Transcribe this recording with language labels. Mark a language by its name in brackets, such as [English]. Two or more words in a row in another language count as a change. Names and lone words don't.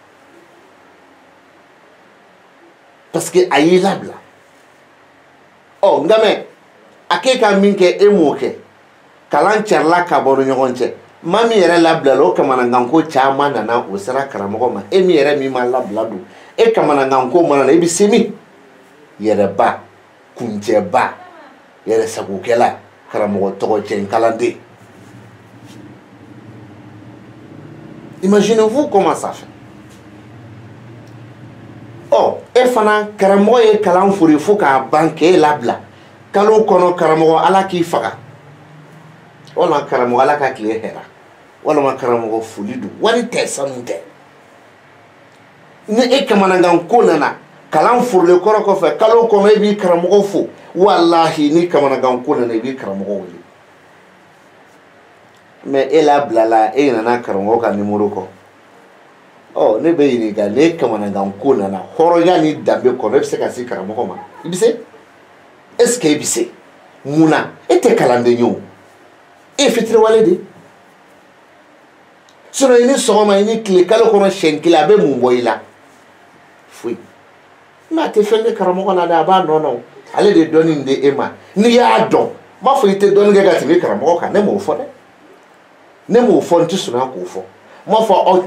[Bambara] parce que a y'i labila nka mɛ a k'e ka min kɛ e m'o kɛ kalan carila ka bɔ ni ɲɔgɔn cɛ maa min yɛrɛ labila la o kamanagan ko caman nana o sera karamɔgɔ ma e min yɛrɛ min ma labila don e kamanagan ko mana na i bɛ se min yɛrɛba kuncɛba yɛrɛ sagokɛla karamɔgɔ tɔgɔcɛn kalanden [French] imaginez-vous comment ça fait [Bambara] e fana karamɔgɔ ye kalan fori fo k'a ban k'e labila kalo kɔnɔ karamɔgɔ ala k'i faga walima karamɔgɔ ala ka tile hɛra walima karamɔgɔ foli don wari tɛ sanu tɛ ni e kamanagan ko nana kalan forilen kɔrɔ kɔfɛ kalo kɔnɔ e b'i karamɔgɔ fo walahi ni kamanagan ko nana i b'i karamɔgɔ wele mais e labilala e nana karamɔgɔ ka numéro kɔ ne bɛ ɲininka ne kamanagan ko nana hɔrɔnya ni danbe kɔnɔ e bɛ se ka se karamɔgɔ ma i bɛ se [French] est ce que [Bambara] e bɛ se mun na e tɛ kalanden ye o e ye fitiriwale de sinon ini sɔgɔma ini tile kalo kɔnɔ siɲɛ kelen a bɛ mun bɔ i la foyi mais a tɛ fɛn kɛ karamɔgɔ la dɛ a b'a nɔnɔ ale de dɔnni di e ma n'i y'a dɔn n b'a fɔ i tɛ dɔnni kɛ ka tɛmɛ karamɔgɔ kan ne m'o fɔ dɛ ne m'o fɔ n tɛ surunya k'o fɔ n b'a fɔ aw